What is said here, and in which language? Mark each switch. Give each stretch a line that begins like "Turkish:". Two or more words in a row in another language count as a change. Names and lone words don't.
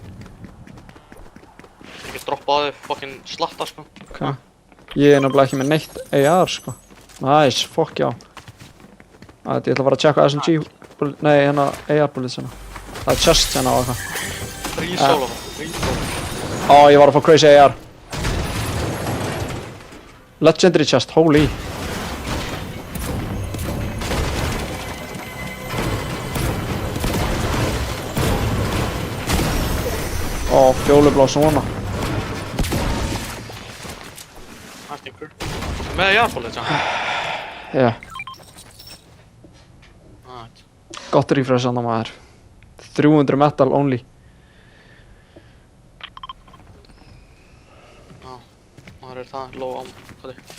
Icelandic: Ég get droppa á þig fucking slatta, sko. Ok. Ég er náttúrulega ekki með neitt AR, sko.
English: Nice, fuck
Icelandic: já. Ég ætla að fara að checka SMG bullet, nei, hérna AR bullets hérna. Það er chest hérna á eitthvað. Free-solo. Ó, ég var að fá crazy AR.
English: Legendary chest, holy.
Icelandic: Ó, fjólublá svona.
English: I think we're...
Icelandic: Með jarðbólið, já. Já, Alright. gott refresh andan maður.
English: 300 metal only.
Icelandic: Já, maður er það low á hvað þig.